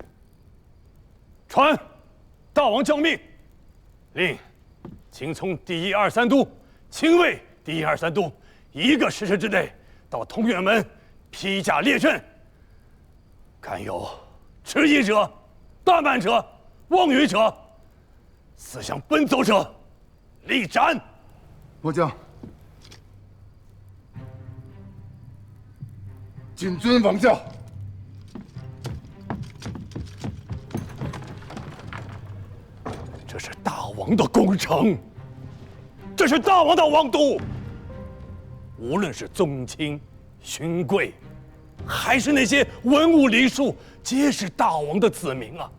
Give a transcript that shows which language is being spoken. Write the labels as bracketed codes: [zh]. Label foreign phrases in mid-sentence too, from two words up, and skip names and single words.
[zh] 傳大王教命，令秦從第1、2、3都，親衛第1、2、3都1個時辰之內到通远門披甲列陣，敢有遲疑者、怠慢者、妄語者，思想奔走者，立斬。末將，謹遵王教。这是大王的功臣，这是大王的王都。无論是宗親、勳貴，還是那些文武禮數，皆是大王的子民啊！